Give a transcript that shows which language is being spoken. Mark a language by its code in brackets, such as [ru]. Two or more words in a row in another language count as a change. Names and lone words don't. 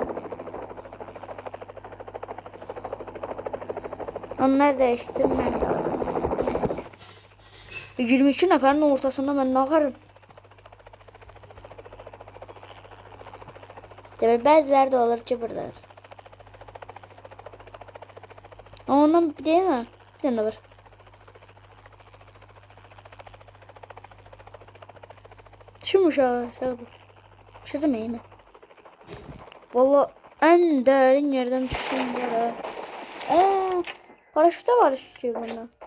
[tr] Onlar değişsin ben de. [az] 22 nəfərin ortasında mən nə axarım? Demək, bəziləri də olur ki, buradadır. Ama ondan bir deyil mi? Bir dənə var. Düşmüş aşağıda. [tr] Düşeceğim iyi mi? Valla en derin yerden düştüm böyle. Paraşüt de var işte bunda.